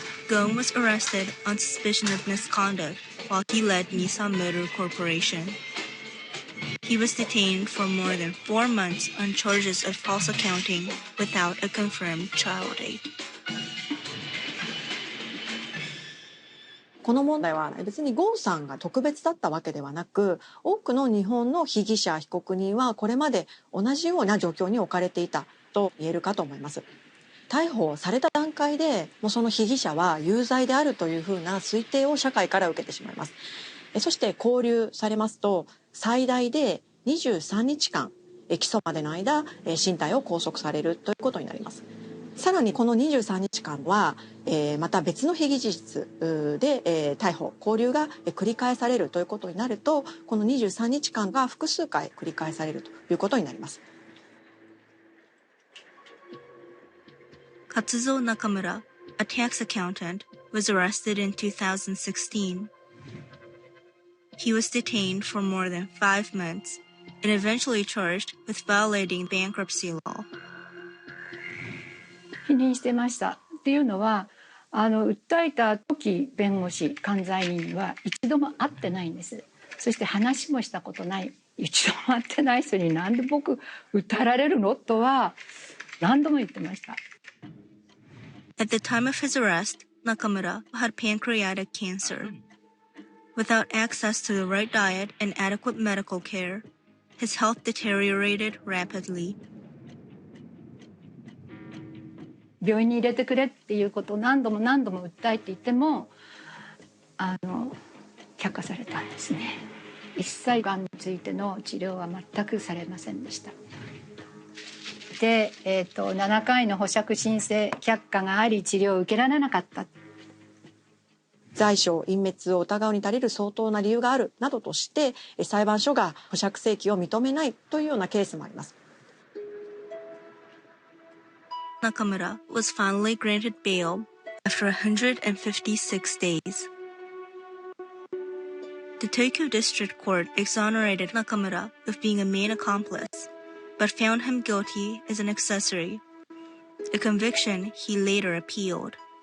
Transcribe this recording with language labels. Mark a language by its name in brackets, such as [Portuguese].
[English] Ghosn was arrested on suspicion of misconduct while he led Nissan Motor Corporation. He was detained for more than 4 months on charges of false accounting without a confirmed trial date. [Japanese] この問題は別にゴーンさんが特別だったわけではなく、多くの日本の被疑者被告人はこれまで同じような状況に置かれていたと言えるかと思います。逮捕された段階でもうその被疑者は有罪であるというふうな推定を社会から受けてしまいます。そして勾留されますと最大で23日間起訴までの間身体を拘束されるということになります。さらにこの23日間はまた別の被疑事実で逮捕勾留が繰り返されるということになるとこの23日間が複数回繰り返されるということになります。 [English] Katsuzo Nakamura, a tax accountant, was arrested in 2016. He was detained for more than 5 months and eventually charged with violating bankruptcy law. [Japanese] 否認してました。っていうのは訴えた時弁護士管財人は一度も会ってないんです。そして話もしたことない、一度も会ってない人になんで僕訴えられるのとは何度も言ってました。 [English] At the time of his arrest, Nakamura had pancreatic cancer. Without access to the right diet and adequate medical care, his health deteriorated rapidly. [Japanese] 病院に入れてくれっていうことを何度も訴えていても却下されたんですね。一切がんについての治療は全くされませんでした。で、7回の保釈申請却下があり治療を受けられなかった。罪証隠滅を疑うに足りる相当な理由があるなどとして裁判所が保釈請求を認めないというようなケースもあります。 [English] Nakamura was finally granted bail after 156 days. The Tokyo District Court exonerated Nakamura of being a main accomplice, but found him guilty as an accessory, a conviction he later appealed.